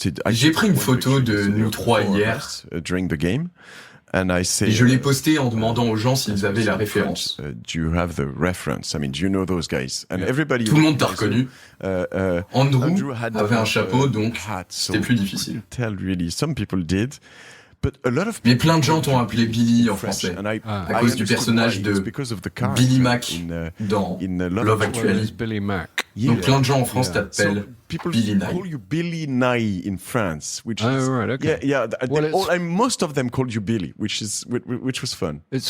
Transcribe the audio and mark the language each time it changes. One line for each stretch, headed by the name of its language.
French: j'ai pris une photo de nous trois hier.
English: During the game.
French: Et je l'ai posté en demandant aux gens s'ils avaient la référence.
English: Do you have the reference? I mean, do you know those guys? And everybody.
French: Tout le monde t'a reconnu. Andrew avait un chapeau, donc c'était plus difficile.
English: Some people did.
French: Mais plein de gens t'ont appelé Billy en français, à cause du personnage de Billy Mack dans Love Actually. Donc plein de gens en France t'appellent Billy Nighy.
English: Billy Nighy in France, which is most of them called you Billy, which was fun.